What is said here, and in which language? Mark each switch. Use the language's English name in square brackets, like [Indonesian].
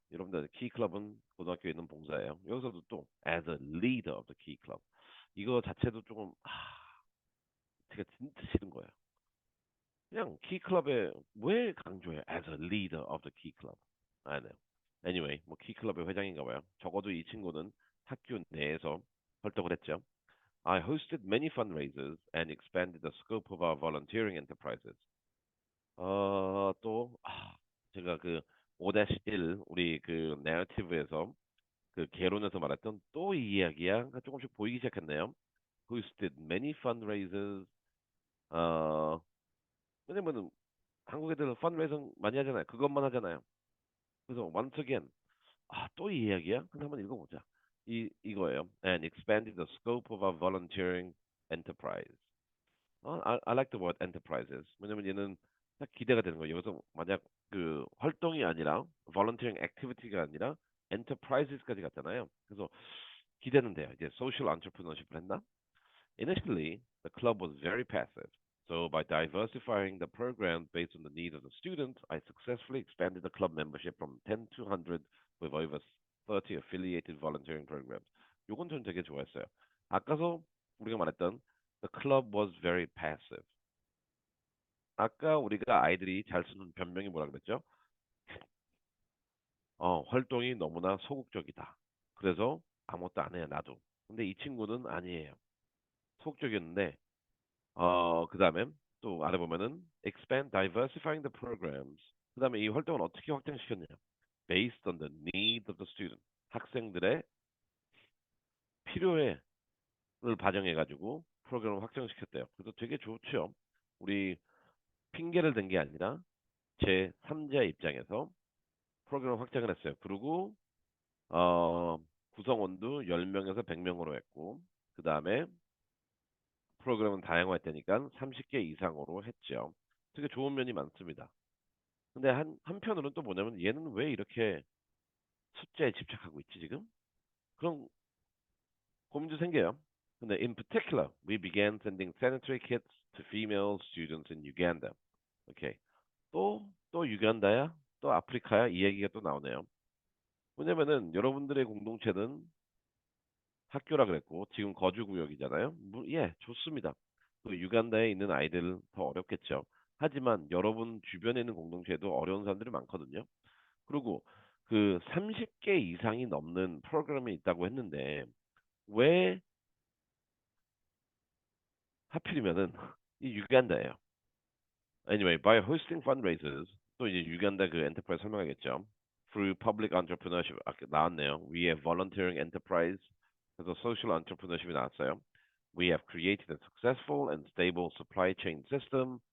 [Korean] 여러분들 key club은 고등학교에 있는 봉사예요. 여기서도 또 [English] as a leader of the key club. [Korean] 이거 자체도 조금 제가 진짜 싫은 거예요. 그냥 키 클럽에 왜 강조해? [English] as a leader of the key club. [Korean] 아, 네. Anyway, 뭐 키 클럽의 회장인가 봐요. 적어도 이 친구는 학교 내에서 활동을 했죠. [English] I hosted many fundraisers and expanded the scope of our volunteering enterprises. [Korean] 또 제가 그 5-1 우리 그 내러티브에서 그 개론에서 말했던 또 이 이야기야 조금씩 보이기 시작했네요. [English] Hosted many fundraisers. [Korean] 어, 왜냐면은 한국 애들 펀드레이징 많이 하잖아요. 그것만 하잖아요. 그래서 [English] once again, [Korean] 또 이 이야기야? 근데 한번 읽어보자. 이거예요. [English] And expanded the scope of our volunteering enterprise. I like the word enterprises. [Korean] 왜냐면 얘는 딱 기대가 되는 거예요. 여기서 만약 그 활동이 아니라 [English] volunteering activity [Korean] 가 아니라 enterprises까지 갔잖아요. 그래서 기대는 돼요. 이제 [English] social entrepreneurship [Korean] 을 했나? [English] Initially, the club was very passive. So by diversifying the program based on the needs of the students, I successfully expanded the club membership from 10 to 100 with over 30 affiliated volunteering programs. [Korean] 요건 전 되게 좋아했어요. 아까서 우리가 말했던 [English] the club was very passive. [Korean] 아까 우리가 아이들이 잘 쓰는 변명이 뭐라 그랬죠? 활동이 너무나 소극적이다. 그래서 아무것도 안 해요, 나도. 근데 이 친구는 아니에요. 소극적이었는데 그 다음에 또 아래 보면은 [English] expand, diversifying the programs. [Korean] 그 다음에 이 활동을 어떻게 확장시켰냐? [English] Based on the needs of the student. [Korean] 학생들의 필요를 반영해가지고 프로그램을 확장시켰대요. 그래서 되게 좋죠. 우리 핑계를 댄 게 아니라 제 3자 입장에서 프로그램 확장을 했어요. 그리고 어, 구성원도 10명에서 100명으로 했고 그 다음에 프로그램은 다양화했다니까 30개 이상으로 했죠. 되게 좋은 면이 많습니다. 근데 한편으로는 또 뭐냐면 얘는 왜 이렇게 숫자에 집착하고 있지 지금? 그런 고민도 생겨요. [English] 근데 in particular, we began sending sanitary kits to female students in Uganda. [Korean] 오케이. 또 유간다야? 또 아프리카야? 이 얘기가 또 나오네요. 왜냐면은 여러분들의 공동체는 학교라 그랬고 지금 거주 구역이잖아요. 예, 좋습니다. 그 유간다에 있는 아이들 더 어렵겠죠. 하지만 여러분 주변에 있는 공동체에도 어려운 사람들이 많거든요. 그리고 그 30개 이상이 넘는 프로그램이 있다고 했는데 왜 하필이면은 이 유간다예요. [English] Anyway, by hosting fundraisers [Korean] 또 이제 유간다 그 엔터프라이즈 설명하겠죠. [English] Through public entrepreneurship [Korean] 아까 나왔네요. [English] We have volunteering enterprise [Korean] 그래서 [English] social entrepreneurship [Korean] 이 나왔어요. [English] We have created a successful and stable supply chain system.